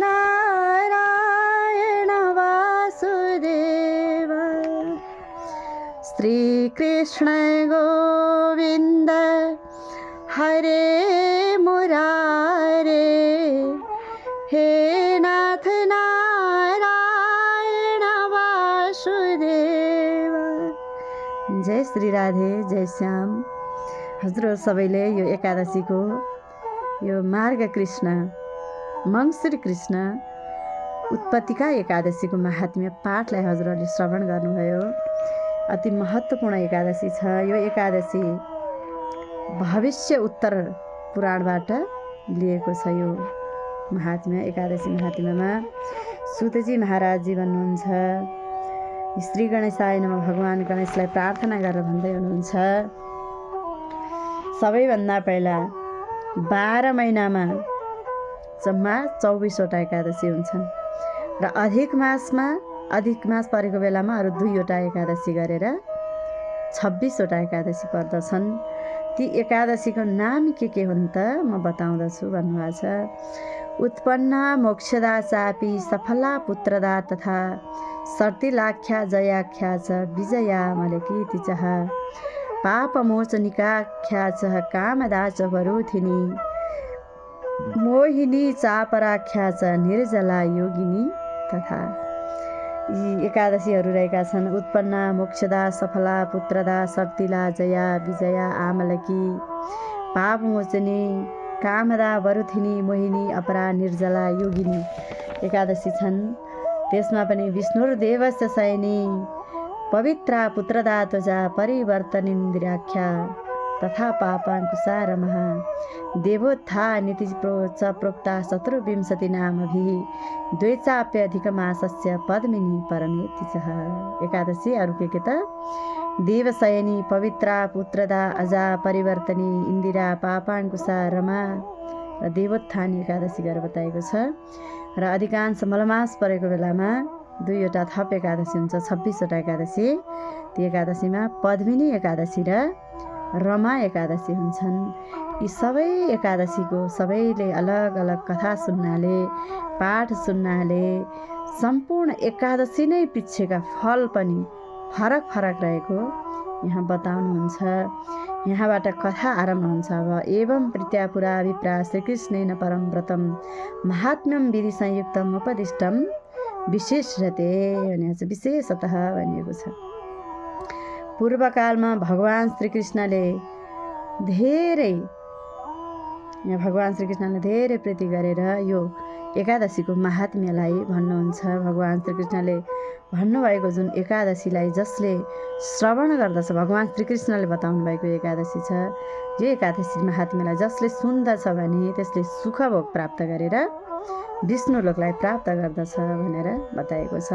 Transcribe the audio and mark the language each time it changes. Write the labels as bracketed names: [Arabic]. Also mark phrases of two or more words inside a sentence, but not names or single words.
[Sanskrit] नारायण वासुदेव श्रीकृष्ण गोविन्द हरे मुरारे हे नाथ नारायण वासुदेव। [Nepali] जय श्री राधे, जय श्याम। हजुर सबैले यो एकादशीको यो मार्ग कृष्ण मङ्सिर कृष्ण उत्पत्तिका एकादशीको महात्म्य पाठलाई हजुरहरूले श्रवण गर्नुभयो। अति महत्त्वपूर्ण एकादशी छ यो एकादशी। भविष्य उत्तर पुराणबाट लिएको छ यो महात्म्य। एकादशी महात्म्यमा सुतजी महाराजजी भन्नुहुन्छ, [Sanskrit] श्री गणेशाय नमः, [Nepali] भगवान गणेशलाई प्रार्थना गरेर भन्दै हुनुहुन्छ, सबैभन्दा पहिला 12 महिनामा जम्मा 24वटा एकादशी हुन्छन् र अधिक मास परेको बेलामा अरू 2वटा एकादशी गरेर 26वटा एकादशी पर्दछन्। ती एकादशीको नाम के हुन् त म बताउँदछु भन्नुभएको छ। [Sanskrit] उत्पन्ना मोक्षदा चापि सफला पुत्रदा तथा सर्तिलाख्या जयाख्या च विजया मलकीति च पापमोचनिकाख्या च कामदा च वरोधिनी मोहिनी चापराख्या च निर्जला योगिनी तथा। [Nepali] यी एकादशीहरू रहेका छन्। उत्पन्ना मोक्षदा सफला पुत्रदा सर्तिला जया विजया आमलकी पापमोचनी कामदा वरुथिनी मोहिनी अपरा निर्जला योगिनी एकादशी छन्। [Sanskrit] त्यसमा पनि विष्णुर्देवस्य शयनी पवित्रा पुत्रदा त्वजा परिवर्तनिन्द्राख्या तथा पापाङ्कुशारमः देवोत्था नीति च प्रोक्ता 124 नामभिः द्वैचाप्यधिकमासस्य पद्मिनी परमेति च। [Nepali] एकादशी अरू के त देवशयनी पवित्रा पुत्रदा अजा परिवर्तनी इन्दिरा पापाङ्कुशा रमा र देवोत्थानी एकादशी गरेर बताएको छ। र अधिकांश मलमास परेको बेलामा 2वटा थप एकादशी हुन्छ, 26वटा एकादशी। ती एकादशीमा पद्मिनी एकादशी र रमा एकादशी हुन्छन्। यी सबै एकादशीको सबैले अलग अलग कथा सुन्नाले पाठ सुन्नाले सम्पूर्ण एकादशी नै पिछेका फल पनि फरक फरक रहेको यहाँ बताउनुहुन्छ। यहाँबाट कथा आरम्भ हुन्छ। [Sanskrit] अब एवं प्रीत्या पुरा विप्रा श्रीकृष्णेन परम व्रतम महात्म्यम विधि संयुक्तम उपदिष्टम विशेषते [Nepali] भनेको छ, विशेषतः भनिएको छ। पूर्वकालमा भगवान श्रीकृष्णले धेरै प्रीति गरेर यो एकादशीको महात्म्यलाई भन्नुहुन्छ। भगवान श्रीकृष्णले भन्नुभएको जुन एकादशीलाई जसले श्रवण गर्दछ, भगवान श्रीकृष्णले बताउनु भएको एकादशी छ, यो एकादशी महात्म्यलाई जसले सुन्दछ भने त्यसले सुखभोग प्राप्त गरेर विष्णुलोकलाई प्राप्त गर्दछ भनेर बताएको छ।